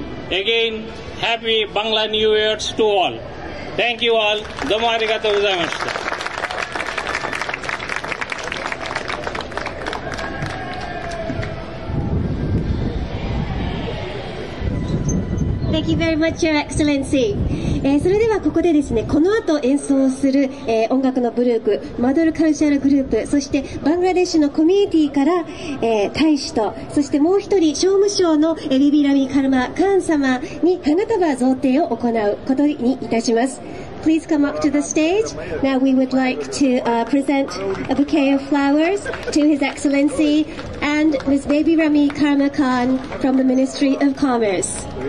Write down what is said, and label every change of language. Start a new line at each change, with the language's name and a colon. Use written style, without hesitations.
English: Again, happy Bangla New Year's to all. Thank you all.
Japanese: Domo arigatou gozaimashita.
English: Thank you very much, Your Excellency.
Japanese: それではここでですね、この後演奏する、音楽のグループ、マドルカルチャルグループ、そしてバングラデシュのコミュニティから、大使と、そしてもう一人、商務省のビビラミカルマカーン様に花束贈呈を行うことにいたします。
English: Please come up to the stage. Now we would like to present a bouquet of flowers to His Excellency and Ms. Baby Rami Karma Khan from the Ministry of Commerce.